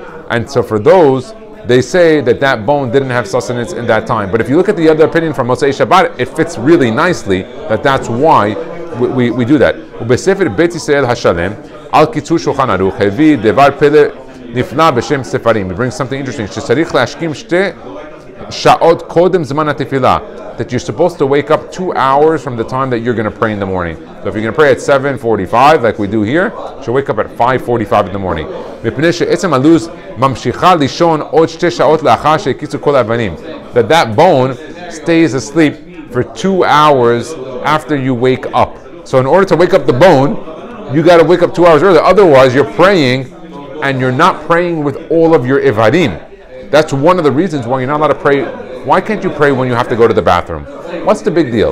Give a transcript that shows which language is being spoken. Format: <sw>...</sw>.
<en>And so for those, they say that bone didn't have sustenance in that time. But if you look at the other opinion from Motzei Shabbat, it fits really nicely that's why we do that.</en> <he>ובספר בית ישראל השלם, על קיצור שולחן ערוך, הביא דבר פלא נפלא בשם ספרים.</he> <en>He brings something interesting.</en> <he>שצריך להשכים 2 שעות קודם זמן התפילה.</he> <en>That you're supposed to wake up 2 hours from the time that you're going to pray in the morning. So if you're going to pray at 7:45, like we do here, you should wake up at 5:45 in the morning.</en> <he>מפני שעצם הלוז ממשיכה לישון עוד 2 שעות לאחר שהקיצו כל האבנים.</he> <en>That bone stays asleep for 2 hours after you wake up. So in order to wake up the bone, you got to wake up 2 hours earlier. Otherwise, you're praying and you're not praying with all of your ivadim. That's one of the reasons why you're not allowed to pray. Why can't you pray when you have to go to the bathroom? What's the big deal?</en>